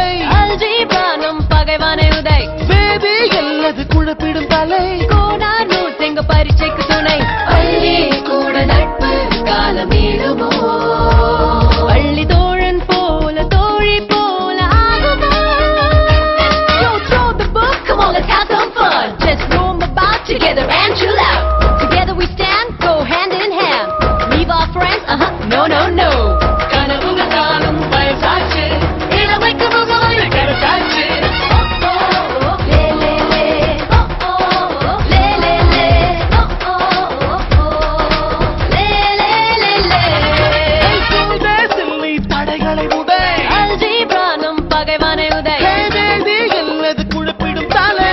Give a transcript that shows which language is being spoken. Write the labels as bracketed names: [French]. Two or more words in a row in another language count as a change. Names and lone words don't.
[Tamil] அல்ஜீப்ரானம் பகைவானை உதை பேபி எல்லாது குழப்பிடும் தலை கோடார் நூற்றெங்க பரீட்சைக்கு துணை பள்ளி கூட நட்பு காலமீடுமோ பள்ளி தோழன் போல தோழி போல ஆகுமா [English] Yo, throw the book, Come on, let's have some fun. Just roam about together and chill out. Together we stand, go hand in hand. Leave our friends, no, no, no. [Tamil] கனவுகள் காணும் வயசாச்சு இளமைக்கு முகவரை கிடைச்சாச்சு Le le le, oh oh, le le le, oh oh, le le le le. சில்லி தடைகளை உடை அல்ஜீப்ரானம் பகைவானை உதை பேபி எல்லாது குழப்பிடும் தலை